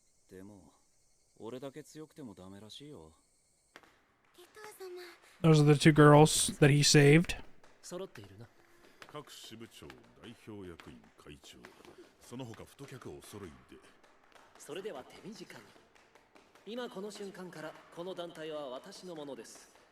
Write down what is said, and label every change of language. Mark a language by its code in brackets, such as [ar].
[ja] でも、俺だけ強くてもダメらしいよ。 [en] Those are the 2 girls that he saved. [ja] 揃っているな。各支部長、代表役員、会長、その他太客お揃いで。それでは手短に。今この瞬間からこの団体は私のものです。